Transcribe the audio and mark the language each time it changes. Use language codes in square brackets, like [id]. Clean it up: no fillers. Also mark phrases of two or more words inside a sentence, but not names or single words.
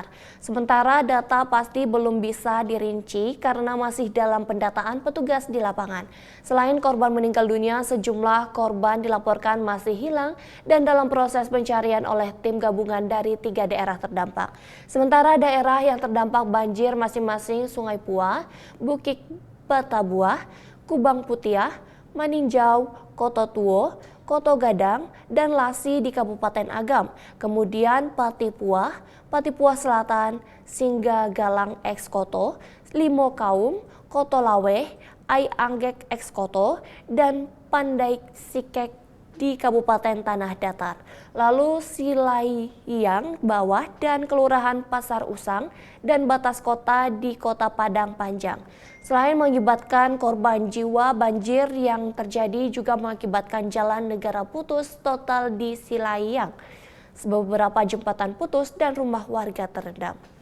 [id] Sementara data pasti belum bisa dirinci karena masih dalam pendataan petugas di lapangan. Selain korban meninggal dunia, sejumlah korban dilaporkan masih hilang dan dalam proses pencarian oleh tim gabungan dari 3 daerah terdampak. Sementara daerah yang terdampak banjir masing-masing Sungai Puah, Bukit Batabuah, Kubang Putiah, Maninjau, Koto Tuo, Koto Gadang, dan Lasi di Kabupaten Agam. Kemudian Pati Puah Selatan, Singga Galang Eks Koto, Limo Kaum, Koto Laweh, Ai Anggek Eks Koto, dan Pandai Sikek di Kabupaten Tanah Datar. Lalu Silayang Bawah dan Kelurahan Pasar Usang dan batas kota di Kota Padang Panjang. Selain mengakibatkan korban jiwa, banjir yang terjadi juga mengakibatkan jalan negara putus total di Silayang. Beberapa jembatan putus dan rumah warga terendam.